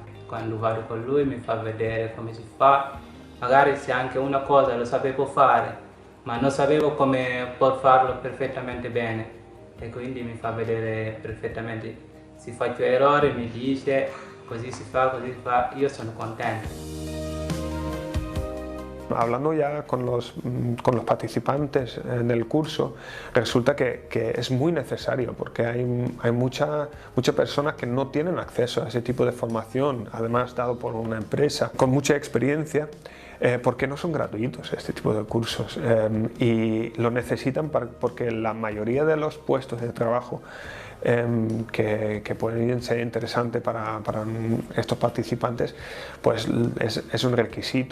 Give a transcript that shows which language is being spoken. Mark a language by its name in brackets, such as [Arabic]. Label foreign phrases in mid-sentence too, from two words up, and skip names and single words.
[Italian] Quando vado con lui mi fa vedere come si fa, magari se anche una cosa lo sapevo fare, ma non sapevo come farlo perfettamente bene, e quindi mi fa vedere perfettamente. Se faccio errori mi dice così si fa, io sono contento. [Spanish] Hablando ya con los participantes del curso, resulta que es muy necesario porque hay muchas personas que no tienen acceso a ese tipo de formación, además dado por una empresa con mucha experiencia, porque no son gratuitos este tipo de cursos y lo necesitan porque la mayoría de los puestos de trabajo que pueden ser interesantes para estos participantes, pues es un requisito.